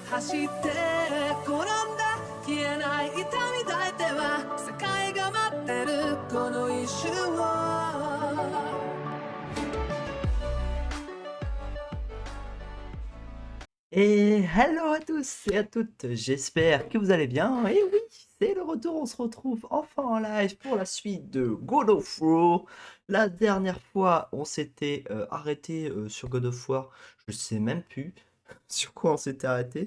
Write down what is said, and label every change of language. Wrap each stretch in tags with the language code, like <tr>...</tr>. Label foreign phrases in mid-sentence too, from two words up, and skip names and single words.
<ja>して転んだ消えない痛み抱いては世界が待ってるこの一瞬を</ja> <fr>Et hello à tous et à toutes, j'espère que vous allez bien. Et oui, c'est le retour, on se retrouve enfin en live pour la suite de God of War. La dernière fois, on s'était arrêté sur God of War, je sais même plus sur quoi on s'était arrêté.</fr>